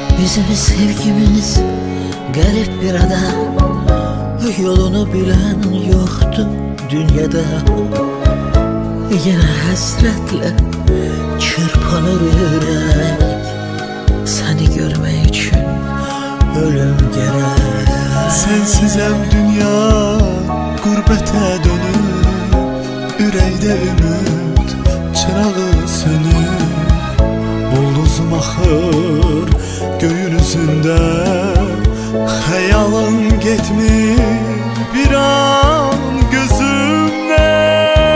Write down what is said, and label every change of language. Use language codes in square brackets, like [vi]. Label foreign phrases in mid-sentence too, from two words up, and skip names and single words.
[tr] Bizim sevgimiz garip bir ada, yolunu bilen yoktu dünyada. Yine hasretle çırpınır yürek, seni görmek için ölüm gerek. [az] Sensizem dünya gurbete dönür, ürəkdə ümid çırağı sönür. Ulduzum axır göyün üzündə, xəyalın getmir bir an gözümdən.